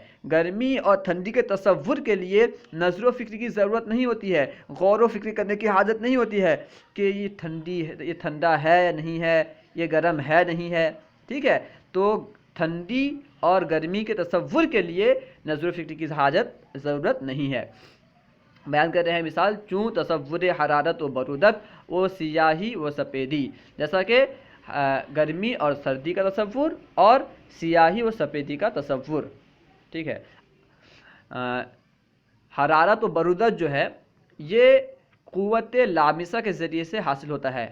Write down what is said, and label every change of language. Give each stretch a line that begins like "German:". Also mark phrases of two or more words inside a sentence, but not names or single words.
Urdu: گرمی اور ٹھنڈی کے تصور کے لیے نظر و فکری کی ضرورت نہیں ہوتی ہے، غور و فکر کرنے کی حاجت نہیں ہوتی ہے کہ یہ ٹھنڈا ہے یا نہیں ہے، یہ گرم ہے نہیں ہے. ٹھیک ہے، تو ٹھنڈی اور گرمی کے تصور کے لیے نظر و فکر کی ضرورت نہیں ہے. بیان کر رہے ہیں مثال:
Persian: چوں تصور حرارت و برودت و سیاہی و سفیدی،
Urdu: جیسا کہ گرمی اور سردی کا تصور اور سیاہی و سفیدی کا تصور. ٹھیک ہے، حرارت و برودت جو ہے یہ قوت لامسہ کے ذریعے سے حاصل ہوتا ہے.